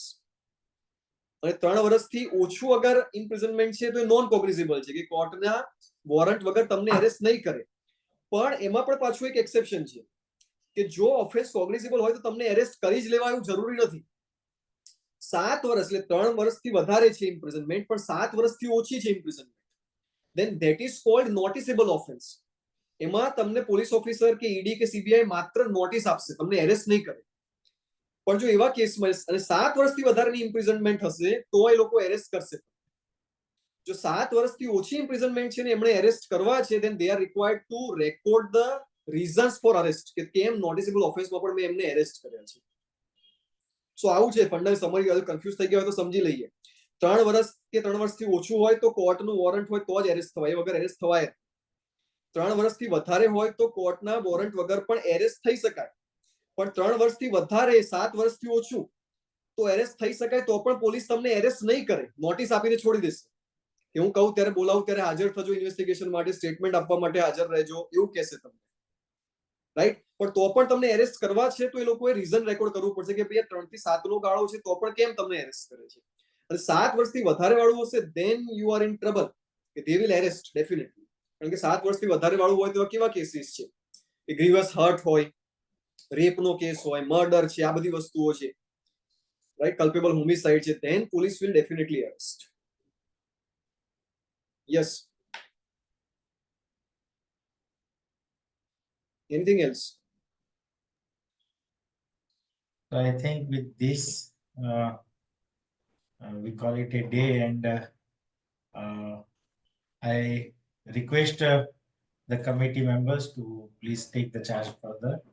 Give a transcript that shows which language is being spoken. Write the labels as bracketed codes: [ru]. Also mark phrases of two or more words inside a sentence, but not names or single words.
[gu] અને 3 વર્ષથી ઓછું અગર ઇમ્પ્રિઝનમેન્ટ છે તો એ [en] non cognizable [gu] છે, કે કોર્ટના વોરંટ વગર તમને એરેસ્ટ નહીં કરે. પણ એમાં પણ પાછું એક એક્સેપ્શન છે કે જો [en] offense cognizable [gu] હોય તો તમને એરેસ્ટ કરી જ લેવા એવું જરૂરી નથી. 7 વર્ષ એટલે 3 વર્ષથી વધારે છે ઇમ્પ્રિઝનમેન્ટ, પણ 7 વર્ષથી ઓછી છે ઇમ્પ્રિઝનમેન્ટ, [en] then that is called noticeable offense. [gu] એમાં તમને [en] police officer [gu] કે ઈડી કે સીબીઆઈ માત્ર નોટિસ આપશે, તમને એરેસ્ટ નહીં કરે. પણ જો એવા કેસમાં અને 7 વર્ષથી વધારેની ઇમ્પ્રિઝનમેન્ટ હશે તો એ લોકો એરેસ્ટ કરશે. જો 7 વર્ષથી ઓછી ઇમ્પ્રિઝનમેન્ટ છે ને એમણે એરેસ્ટ કરવા છે, [en] then they are required to record the reasons for arrest, [gu] કે કેમ [en] noticeable offenseમાં [gu] પણ મેં એમને એરેસ્ટ કર્યા છે. સો આવું છે ફંડલ સમરી. કન્ફ્યુઝ થઈ ગયા હોય તો સમજી લઈએ. 3 વર્ષ કે 3 વર્ષથી ઓછું હોય તો કોર્ટનું વોરંટ હોય તો જ એરેસ્ટ થવાય, એ વગર એરેસ્ટ થવાય. 3 વર્ષથી વધારે હોય તો કોર્ટના વોરંટ વગર પણ એરેસ્ટ થઈ શકાય. પણ 3 વર્ષથી વધારે, 7 વર્ષથી ઓછું તો એરેસ્ટ થઈ શકાય તો પણ પોલીસ તમને એરેસ્ટ નહીં કરે, નોટિસ આપીને છોડી દેશે. કે હું કહું ત્યારે બોલાવું ત્યારે હાજર થજો, ઇન્વેસ્ટિગેશન માટે સ્ટેટમેન્ટ આપવા માટે હાજર રહેજો, એવું કહેશે તમને, રાઈટ. પણ તો પણ તમને એરેસ્ટ કરવા છે તો એ લોકોએ [en] reason record [gu] કરવું પડશે કે ભાઈ 3 થી 7 નો ગાળો છે તો પણ કેમ તમને એરેસ્ટ કરે છે. અને 7 વર્ષથી વધારે વાળું હશે [en] then you are in trouble, [gu] કે [en] they will arrest definitely. [gu] કારણ કે 7 વર્ષથી વધારે વાળું હોય તો કેવા કેસીસ છે, કે [en] grievous hurt [gu] હોય, રેપનો કેસ હોય, મર્ડર છે, આ બધી વસ્તુઓ છે, રાઈટ, [en] culpable homicide [gu] છે, [en] then police will definitely arrest. Yes. Anything else? So I think with this, we call it a day, and I request the committee members to please take the charge further.